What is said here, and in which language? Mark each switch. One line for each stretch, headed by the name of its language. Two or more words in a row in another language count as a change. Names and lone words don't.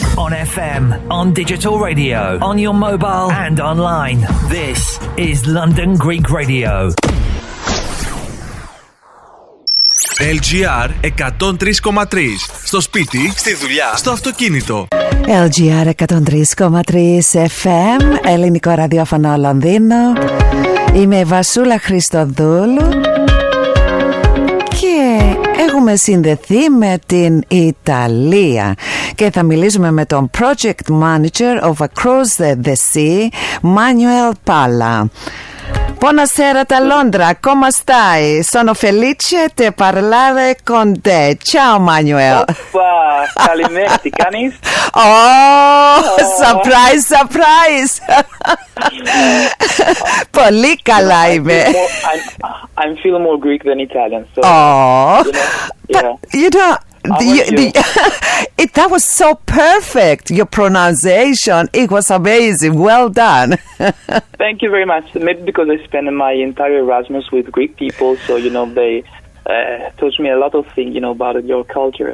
English: on FM, on digital radio, on your mobile and online. This is London Greek Radio. LGR 103,3.
Greek: Στο σπίτι, στη δουλειά, στο αυτοκίνητο. LGR 103,3 FM, ελληνικό ραδιόφωνο Λονδίνο. Είμαι η Βασούλα Χριστοδούλου και έχουμε συνδεθεί με την Ιταλία και θα μιλήσουμε με τον
English: Project Manager of Across the Sea,
Greek: Manuel Pala.
Italian: Buonasera da Londra, come stai? Sono felice di parlare con te. Ciao Manuel.
Greek: Oppa, καλημέρα, τι κάνεις?
English: Surprise, surprise.
Greek: Πολύ καλά είμαι.
English: I'm feeling more Greek than Italian, so you know, that was so perfect. Your pronunciation, it was amazing. Well done. Thank you very much. Maybe because I spent my entire Erasmus with Greek people, so they taught me a lot of things, about your culture.